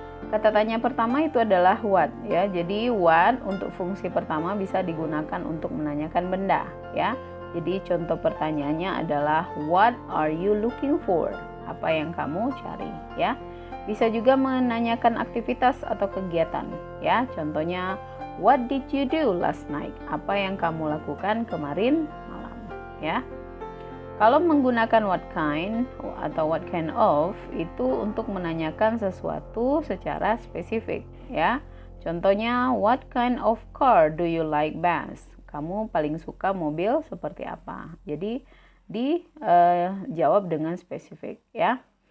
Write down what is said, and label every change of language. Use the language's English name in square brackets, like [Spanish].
[Indonesian] Kata tanya pertama itu adalah what, ya. Jadi what untuk fungsi pertama bisa digunakan untuk menanyakan benda, ya. Jadi contoh pertanyaannya adalah [English] what are you looking for? [Indonesian] Apa yang kamu cari, ya. Bisa juga menanyakan aktivitas atau kegiatan, ya. Contohnya, [English] what did you do last night? [Indonesian] Apa yang kamu lakukan kemarin malam, ya. Kalau menggunakan what kind atau what kind of itu untuk menanyakan sesuatu secara spesifik, ya. Contohnya, [English] what kind of car do you like best? [Indonesian] Kamu paling suka mobil seperti apa? Jadi dijawab dengan spesifik, ya.